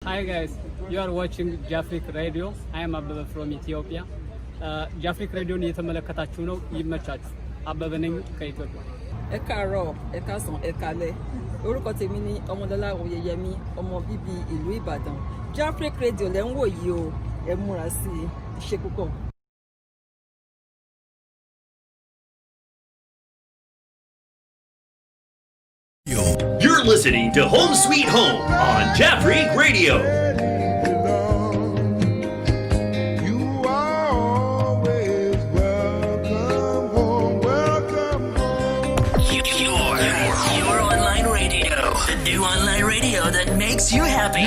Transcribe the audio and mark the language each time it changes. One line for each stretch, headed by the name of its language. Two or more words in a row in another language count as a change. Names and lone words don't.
English: Hi guys, you are watching JafriQ Radio. I am Abba from Ethiopia.
Amharic: JafriQ Radio ni የተመለከታችሁ ነው ይመቻችሁ። አበበ ነኝ ከኢትዮጵያ።
Yoruba: ẹ káàárọ̀ ẹ káàsán ẹ káalẹ́ orúkọ tèmi ni ọmọdọ́lá oyeyemi ọmọ bíbí ìlú Ìbàdàn. JafriQ Radio lẹ́ ń wò yìí o, ẹ múra sí i ṣe púpọ̀.
English: You're listening to Home Sweet Home on JafriQ Radio. Your online radio, the new online radio that makes you happy.